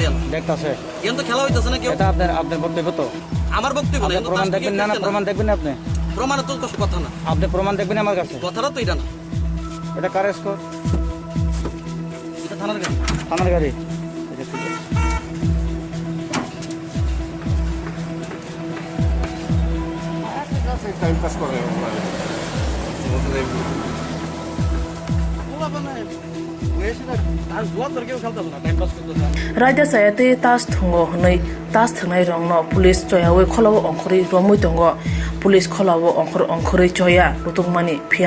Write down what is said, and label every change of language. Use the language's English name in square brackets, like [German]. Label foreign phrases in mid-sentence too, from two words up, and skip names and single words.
[Bangla] দেখতাছে এখন তো খেলা হইতেছে না কেউ এটা আপনার বক্তব্য তো আমার বক্তব্য না আপনি প্রমাণ দেখবেন না প্রমাণ দেখবেন না আপনি প্রমাণ তো কথা না আপনি প্রমাণ দেখবেন আমার কাছে কথাটা তো এটা না এটা কার স্কোর এটা থানার গাড়ি থানার গাড়ি এটা ঠিক আছে [Kok Borok] Raja saya te tas thungo hnei tas thnai rong no police choyawe kholawo ongkhori romui tongo police kholawo ongkhori choya rutungmani phia